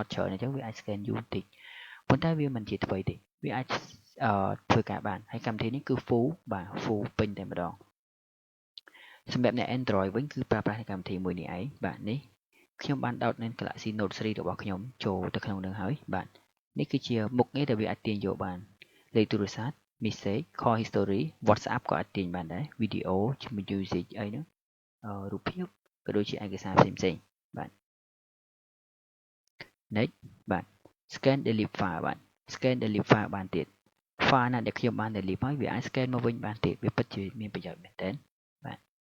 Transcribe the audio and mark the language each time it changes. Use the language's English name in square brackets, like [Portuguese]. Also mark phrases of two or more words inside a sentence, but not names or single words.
[Khmer] ច្រើនអញ្ចឹងវាអាច scan យូរបន្តិចប៉ុន្តែវាមិនជាថ្មីទេវាអាចធ្វើការបានហើយកម្មវិធីនេះគឺ full បាទ full ពេញតែម្ដងសម្រាប់អ្នក Android វិញគឺប្រើប្រាស់កម្មវិធីមួយនេះឯងបាទនេះខ្ញុំបានដោតនៅ Galaxy Note 3របស់ខ្ញុំចូលទៅក្នុងនឹងហើយបាទនេះគឺជាមុខងារដែលវាអាចទាញយកបានលេខទូរស័ព្ទ [English] message call history [Khmer] WhatsApp ក៏អាចទាញបានដែរ video ជាមួយ music អីហ្នឹងរូបភាពក៏ដូចជាឯកសារផ្សេងៗបាទ next បាទ [English] scan delete file [Khmer] បាទ [English] scan delete file [Khmer] បានទៀត file ណាដែលខ្ញុំបាន delete ហើយវាអាច scan មកវិញបានទៀតវាពិតជាមានប្រយោជន៍មែនតើបាទ